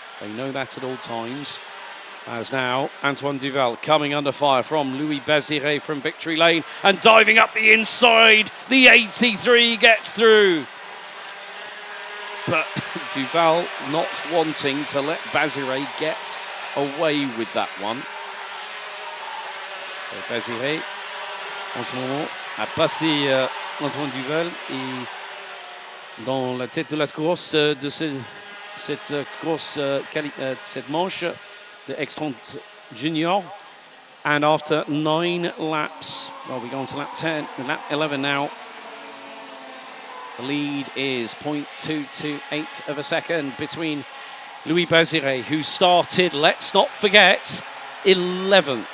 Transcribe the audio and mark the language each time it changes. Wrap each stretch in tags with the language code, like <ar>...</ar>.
<en>They know that at all times. As now, Antoine Duval coming under fire from Louis Bazire from Victory Lane and diving up the inside. The 83 gets through. But Duval not wanting to let Bazire get away with that one.</en> <fr>So Bazire, en ce moment, a passé Antoine Duval et dans la tête de la course de cette course, cette manche de X30 Junior.</fr> <en>And after 9 laps, well, we go on to lap 10, lap 11 now. The lead is 0.228 of a second between Louis Bazire, who started, let's not forget, 11th.</en>